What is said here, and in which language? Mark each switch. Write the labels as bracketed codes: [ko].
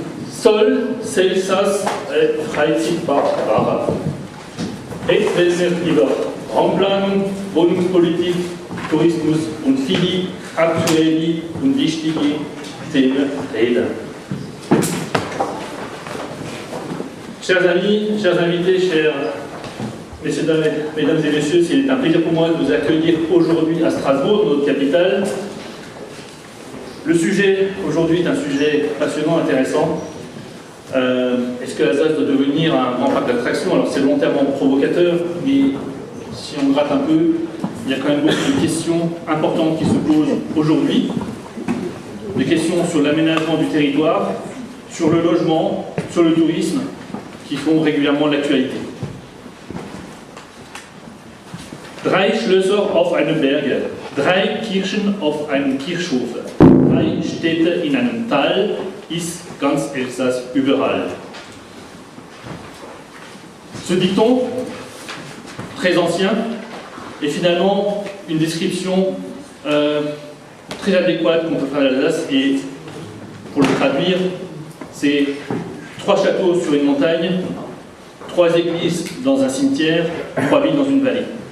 [de] Soll Elsass ein Freizeitpark werden? Jetzt werden wir über Raumplanung, Wohnungspolitik, Tourismus und viele aktuelle und wichtige Themen reden. [fr] Chers amis, chers invités, chers mesdames et messieurs, c'est un plaisir pour moi de vous accueillir aujourd'hui à Strasbourg, notre capitale. Le sujet aujourd'hui est un sujet passionnant, intéressant. Est-ce que Alsace doit devenir un grand parc d'attractions? Alors c'est volontairement provocateur, mais si on gratte un peu, il y a quand même beaucoup de questions importantes qui se posent aujourd'hui. Des questions sur l'aménagement du territoire, sur le logement, sur le tourisme, qui font régulièrement l'actualité. [de] Drei Schlösser auf einem Berge, drei Kirchen auf einem Kirchhof, drei Städte in einem Tal, ist ganz Elsass überall. [fr] Ce dicton, très ancien, est finalement une description très adéquate qu'on peut faire à l'Alsace, et pour le traduire, c'est 3 châteaux sur une montagne, 3 églises dans un cimetière, 3 villes dans une vallée.